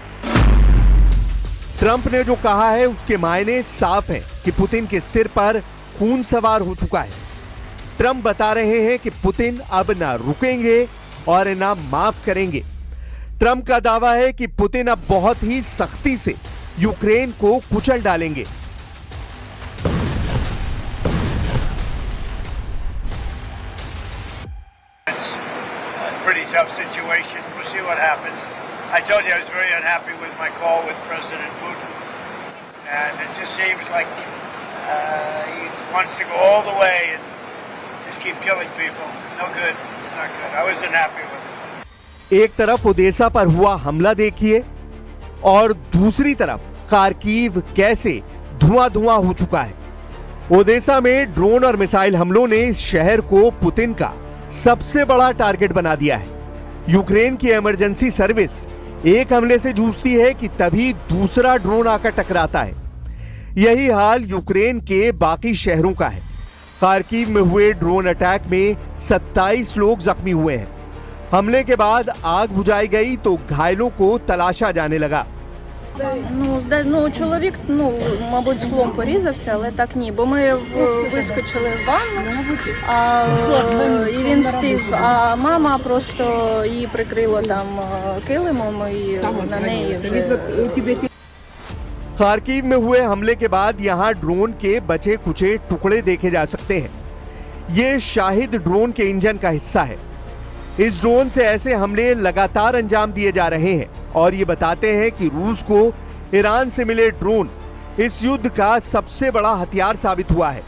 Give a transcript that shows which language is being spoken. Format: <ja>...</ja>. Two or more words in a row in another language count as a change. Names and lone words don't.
<hi>ट्रंप ने जो कहा है उसके मायने साफ हैं कि पुतिन के सिर पर खून सवार हो चुका है। ट्रंप बता रहे हैं कि पुतिन अब ना रुकेंगे और ना माफ करेंगे। ट्रंप का दावा है कि पुतिन अब बहुत ही सख्ती से यूक्रेन को कुचल डालेंगे।</hi> <en>Pretty tough situation. We'll see what happens. I told you I was very unhappy with my call with President Putin, and it just seems like he wants to go all the way and just keep killing people. No good. It's not good. I wasn't happy with it.</en> <hi>एक तरफ ओडेसा पर हुआ हमला देखिए और दूसरी तरफ खार्किव कैसे धुआं हो चुका है। ओडेसा में ड्रोन और मिसाइल हमलों ने इस शहर को पुतिन का सबसे बड़ा टारगेट बना दिया है। यूक्रेन की</hi> <en>emergency service</en> <hi>एक हमले से जूझती है कि तभी दूसरा ड्रोन आकर टकराता है। यही हाल यूक्रेन के बाकी शहरों का है। खार्किव में हुए</hi> <en>drone attack</en> <hi>में 27 लोग जख्मी हुए हैं। हमले के बाद आग बुझाई गई तो घायलों को तलाशा जाने लगा।</hi> <uk>Чоловік, мабуть, склом порізався, але так ні, бо ми вискочили в ванну, і він встиг, а мама просто її прикрила там килимом, і на неї вже...</uk> <hi>खार्किव में हुए हमले के बाद यहां ड्रोन के बचे कुचे टुकड़े देखे जा सकते हैं। ये शाहिद ड्रोन के इंजन का हिस्सा है। इस ड्रोन से ऐसे हमले लगातार अंजाम दिए जा रहे हैं और ये बताते हैं कि रूस को ईरान से मिले ड्रोन इस युद्ध का सबसे बड़ा हथियार साबित हुआ है।</hi>